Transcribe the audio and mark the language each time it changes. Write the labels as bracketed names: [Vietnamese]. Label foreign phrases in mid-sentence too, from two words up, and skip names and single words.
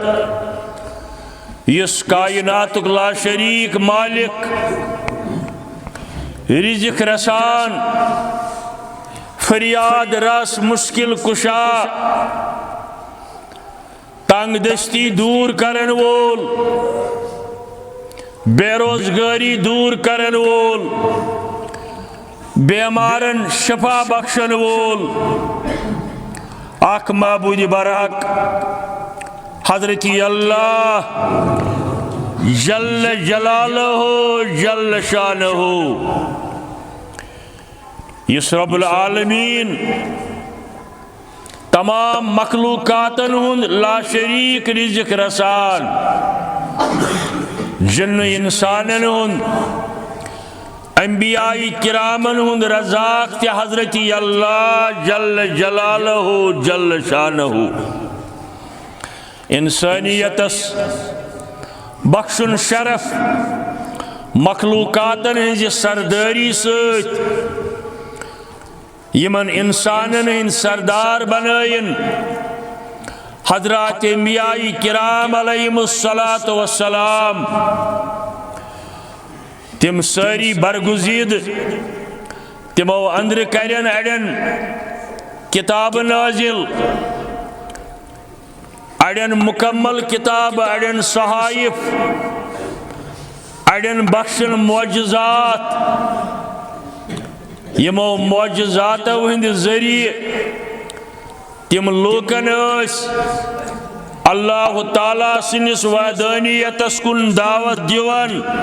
[Kashmiri] یس کائنات لا شریک مالک، رزق رسان، فریاد رس مشکل کشا، تنگ دستی دور کرن وول، بے روزگاری دور کرن وول، بیمارن شفا بخشن وول، اک معبود برحق حضرت اللہ [Arabic] جل جلالہ جل شانہ، [Kashmiri] یس [Arabic] رب العالمین [Kashmiri] تمام مخلوقاتن ہند لا شریک رزق رسان، جن انسانن ہند انبیاء کرامن ہند رزاق تے حضرت اللہ [Arabic] جل جلالہ جل شانہ، [Kashmiri] انسانیتس بخشن شرف مخلوقاتن ہنز سرداری ست یمن انسانن ہند سردار بنائن حضرات انبیاء کرام [Arabic] علیہم الصلاۃ والسلام، [Kashmiri] تم ساری برگزید تمو اندر کرن اڑین کتاب نازل، اڑین مکمل کتاب، اڑین صحائف، اڑین بخشن معجزات، یمو معجزاتو ہند ذریعہ تم لوکن اللہ تعالیٰ سنس وحدانیتس کن دعوت دیوان،